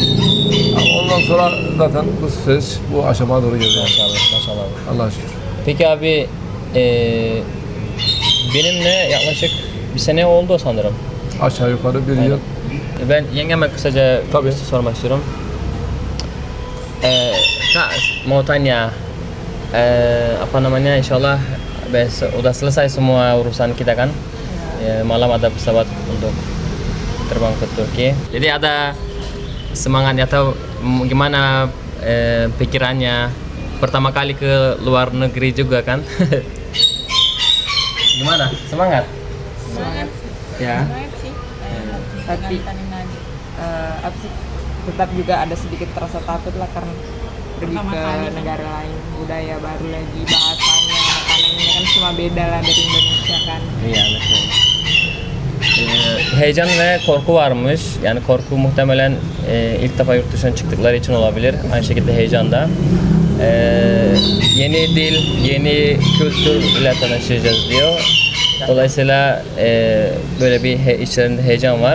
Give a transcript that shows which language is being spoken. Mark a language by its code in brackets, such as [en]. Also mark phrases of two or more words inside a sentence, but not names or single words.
[tr] Ondan sonra zaten bu süreç bu aşamaya doğru geldi. Maşallah. Allah'a şükür. Peki abi, benimle yaklaşık bir sene oldu sanırım. Aşağı yukarı bir Aynen. yıl. Ben yengeme kısaca Tabii. bir şey sormak istiyorum. [id] Kak, mau tanya, apa namanya, insyaallah udah selesai semua urusan kita kan. Malam ada pesawat untuk terbang ke Turki. Jadi ada semangatnya atau gimana pikirannya pertama kali ke luar negeri juga kan? Gimana? Semangat? Semangat. Ya. Semangat sih. Tapi apa sih, tetap juga ada sedikit terasa takut lah karena pergi ke negara lain, budaya baru lagi, bahasanya, makanannya kan cuma beda lah dari Indonesia kan. Iya betul. [tr] Heyecan ve korku varmış. Yani korku muhtemelen ilk defa yurt dışına çıktıkları için olabilir. Aynı şekilde heyecan da. Yeni dil, yeni kültür ile tanışacağız diyor. Dolayısıyla böyle bir içlerinde heyecan var.